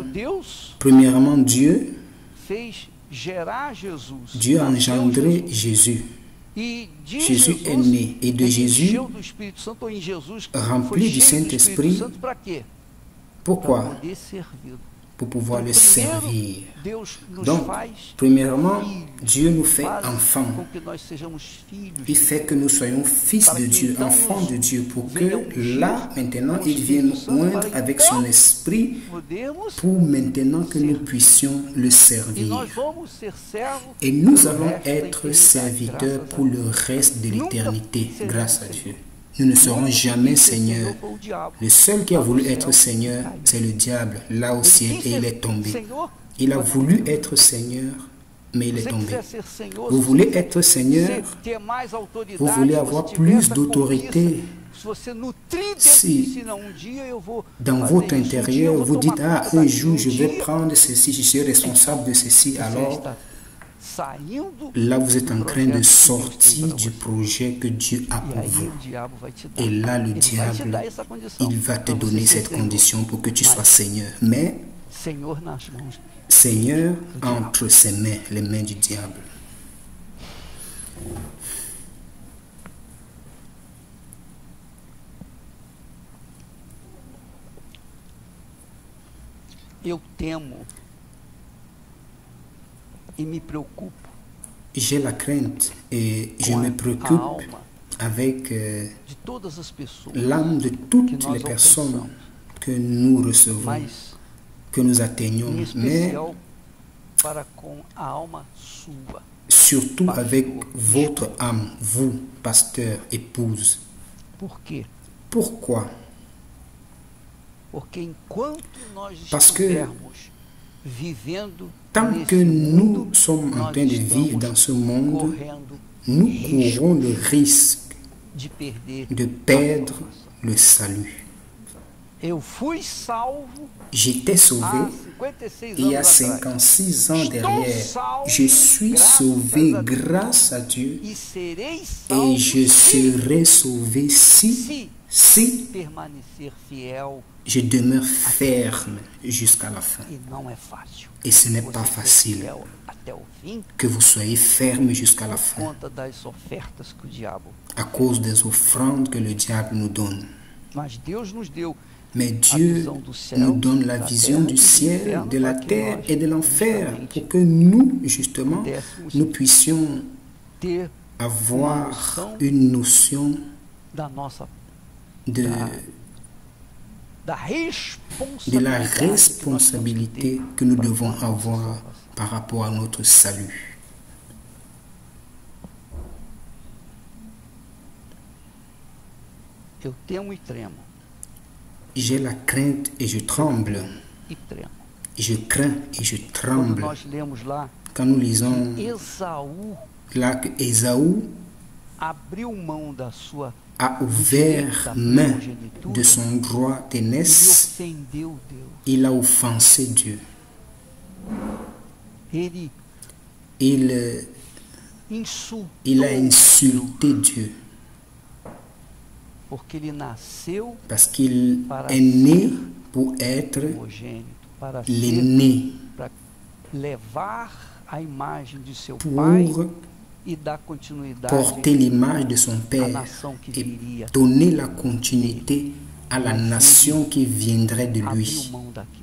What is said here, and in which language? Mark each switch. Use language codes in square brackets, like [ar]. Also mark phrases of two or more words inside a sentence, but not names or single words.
[fr] Premièrement, Dieu a engendré Jésus. Jésus est né. Et de Jésus, rempli du Saint-Esprit, pourquoi? pour pouvoir le [pt] Então, primeiro, [fr] servir. [pt] Deus nos [fr] Donc, [pt] faz [fr] premièrement, [pt] filhos, [fr] Dieu nous fait [pt] faz [fr] enfants. [pt] com que nós sejamos filhos [fr] Il [pt] de [fr] fait que nous soyons fils [pt] Para [fr] de [pt] que [fr] Dieu, [pt] então [fr] enfants [pt] nos [fr] de Dieu, pour que [pt] venha ungir [fr] là, maintenant, [pt] com o [fr] il vienne [pt] Espírito Santo, [fr] oindre [pt] para que [fr] avec [pt] então [fr] son esprit [pt] podemos [fr] pour maintenant que nous [pt] servir. [fr] puissions le [pt] E [fr] servir. [pt] nós vamos ser servos [fr] Et nous [pt] pelo [fr] allons [pt] resto da [fr] être [pt] eternidade, [fr] serviteurs [pt] graças a [fr] pour [pt] Deus. [fr] le reste de [pt] Nunca [fr] l'éternité, [pt] seremos [fr] grâce à [pt] Senhor. [fr] Dieu. Nous ne serons [pt] Nunca [fr] jamais [pt] quis ser [fr] Seigneur. [pt] foi o diabo. [fr] Le seul qui a [pt] Lá no [fr] voulu [pt] céu, [fr] être Seigneur, [pt] caiu. [fr] c'est le diable, là au [pt] Ele [fr] ciel, [pt] quis [fr] et il [pt] ser [fr] est tombé. [pt] Senhor, [fr] Il a [pt] mas não [fr] voulu [pt] deu. [fr] être Seigneur, mais il [pt] Se [fr] est [pt] você [fr] tombé. [pt] quiser ser Senhor, [fr] Vous [pt] se [fr] voulez [pt] você [fr] être Seigneur, [pt] ter mais autoridade, [fr] vous voulez [pt] se [fr] avoir [pt] você tiver [fr] plus [pt] essa [fr] d'autorité. [pt] conquista, se você nutrir dentro [fr] Si [pt] de si, não, um dia eu vou [fr] dans [pt] fazer [fr] votre [pt] isso, um dia eu [fr] intérieur, [pt] vou [fr] vous [pt] tomar [fr] dites, ah, [pt] conta [fr] un [pt] daquilo, [fr] jour, je vais [pt] dia [fr] prendre ceci, je suis responsable de ceci, [pt] você [fr] alors [pt] está saindo [fr] là, vous êtes [pt] do [fr] en train [pt] projeto [fr] de [pt] que Deus tem [fr] sortir [pt] para [fr] du [pt] você. [fr] projet que Dieu a [pt] E [fr] pour [pt] aí [fr] vous. [pt] o diabo vai te dar. [fr] Et là, le [pt] Ele vai te [fr] diable, [pt] dar essa condição [fr] il va te [pt] para você [fr] donner [pt] ser [fr] cette [pt] Senhor. [fr] condition pour que tu [pt] Mas [fr] sois Seigneur. Mais [pt] Senhor nas mãos. [fr] Seigneur entre ses mains, les mains du diable. [pt] Eu temo e me preocupo [fr] J'ai la crainte et je [pt] com [fr] me [pt] a [fr] préoccupe [pt] alma [fr] avec [pt] de todas as pessoas [fr] l'âme de [pt] que [fr] toutes [pt] nós [fr] les personnes [pt] alcançamos, [fr] que nous recevons, [pt] mas [fr] que nous [pt] em [fr] atteignons, mais [pt] especial para com a alma sua. [fr] surtout [pt] Pastor, [fr] avec [pt] bispo. [fr] votre âme, vous, pasteur, épouse. [pt] Por quê? [fr] Pourquoi? [pt] Porque enquanto nós [fr] Parce que [pt] estivermos vivendo [fr] Tant [pt] nesse [fr] que [pt] mundo, [fr] nous sommes en [pt] nós [fr] train de vivre [pt] estamos [fr] dans ce monde, [pt] correndo [fr] nous [pt] risco [fr] courons le risque [pt] de perder [fr] de [pt] a [fr] perdre [pt] salvação. [fr] le salut. [pt] Eu fui salvo [fr] J'étais sauvé [pt] há 56 [fr] il y a [pt] anos atrás [fr] 56 ans [pt] Estou [fr] derrière. [pt] salvo, [fr] Je suis [pt] graças [fr] sauvé [pt] a Deus. [fr] grâce à Dieu [pt] e serei salvo [fr] et je [pt] se [fr] serai sauvé si [pt] permanecer fiel, [fr] je demeure ferme jusqu'à la fin. [pt] e não é fácil. [fr] Et ce n'est pas [pt] Você ser [fr] facile [pt] fiel até o fim [fr] que vous soyez ferme jusqu'à la [pt] por [fr] fin [pt] conta das ofertas que o diabo. [fr] à cause des offrandes que le diable nous donne. [pt] Mas Deus nos deu [fr] Mais [pt] a [fr] Dieu [pt] visão do céu, [fr] nous donne la [pt] da [fr] vision [pt] terra [fr] du [pt] e do [fr] ciel, [pt] inferno, [fr] de la [pt] para que [fr] terre [pt] nós, [fr] et de l'enfer [pt] justamente, [fr] pour que nous, justement, [pt] pudéssemos [fr] nous puissions [pt] ter [fr] avoir une notion [pt] da nossa [fr] de [pt] da [fr] la [pt] responsabilidade [fr] responsabilité que nous devons avoir par rapport à notre salut. [pt] Eu temo e tremo. [fr] J'ai la crainte et je tremble. [pt] E tremo. [fr] Je crains et je [pt] Quando [fr] tremble. [pt] nós lemos lá, [fr] Quand nous lisons [pt] Esaú [fr] là que Ésaü [pt] abriu mão da sua [fr] a ouvert main de son droit [pt] e [fr] d'aînesse, [pt] ofendeu Deus. [fr] il a offensé Dieu. [pt] Ele insultou [fr] Il a insulté Dieu [pt] porque ele nasceu [fr] parce qu'il est né pour être [pt] primogênito, para ser, [fr] l'aîné, [pt] para levar a imagem de seu [fr] pour [pt] pai e dar continuidade [fr] porter l'image de son [pt] à [fr] Père [pt] nação que [fr] et [pt] viria. [fr] donner la continuité à la nation qui viendrait de [pt] Abriu [fr] lui. [pt] mão daquilo.